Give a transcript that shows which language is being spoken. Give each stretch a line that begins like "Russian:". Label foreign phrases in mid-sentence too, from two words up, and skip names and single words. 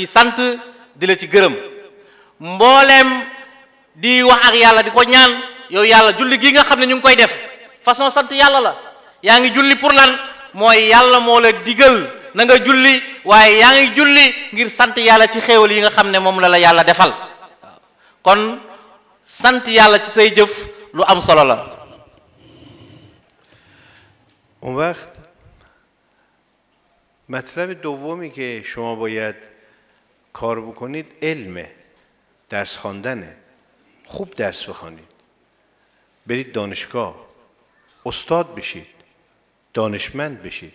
Wolof: sant di la ci gërëm mbooleem di wax ak yàlla di ko ñaan yow yàlla julli gi nga xam ne ñu ngi koy def façon sant yàlla la yaa ngi julli pour lan mooy yàlla moo la digal na nga julli waaye yaa ngi julli ngir sant yàlla ci xéewal yi nga xam ne moom la la yàlla defal kon sant yàlla ci say jëf lu am solo la.
Persian: اون وقت مطلب دومی که شما باید کار بکنید علمه، درس خواندنه. خوب درس بخوانید، برید دانشگاه، استاد بشید، دانشمند بشید.